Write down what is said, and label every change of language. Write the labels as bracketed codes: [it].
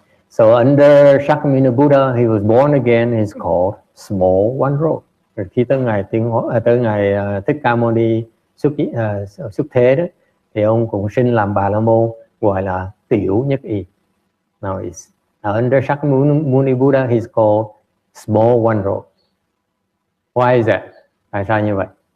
[en] So under Shakyamuni Buddha, he was born again. He's called Small One Robe. [vi] Rồi khi tới ngày Thích Ca Mâu Ni xuất thế đó, thì ông cũng sinh làm Bà La Môn, gọi là Tiểu Nhất Y. [en] Now under Shakyamuni Buddha, he's called Small One Robe. Why is that? Tại sao như vậy?